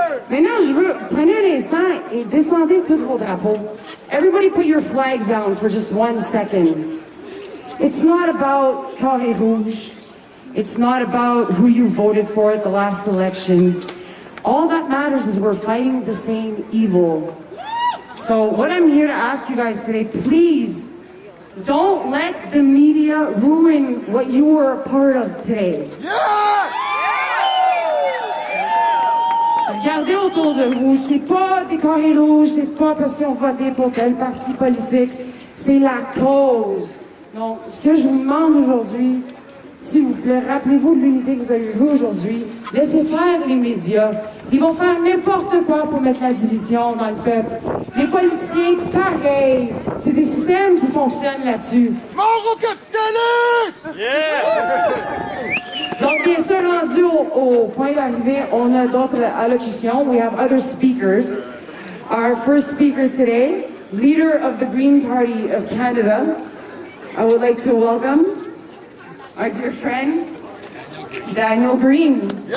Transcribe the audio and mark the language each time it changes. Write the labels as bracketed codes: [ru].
[fr] Maintenant, je veux, prenez un instant et descendez tous vos drapeaux. [en] Everybody put your flags down for just 1 second. It's not about Carré Rouge. It's not about who you voted for at the last election. All that matters is we're fighting the same evil. So what I'm here to ask you guys today, please don't let the media ruin what you were a part of today. [fr] Regardez autour de vous, c'est pas des carrés rouges, c'est pas parce qu'ils ont voté pour tel parti politique, c'est la cause. Donc, ce que je vous demande aujourd'hui, s'il vous plaît, rappelez-vous de l'unité que vous avez vue aujourd'hui. Laissez faire les médias. Ils vont faire n'importe quoi pour mettre la division dans le peuple. Les politiciens, pareil. C'est des systèmes qui fonctionnent là-dessus. Mort au capitaliste! Donc, bien sûr, rendu au point d'arrivée, on a d'autres allocutions. [en] We have other speakers. Our first speaker today, leader of the Green Party of Canada, I would like to welcome our dear friend, Daniel Green.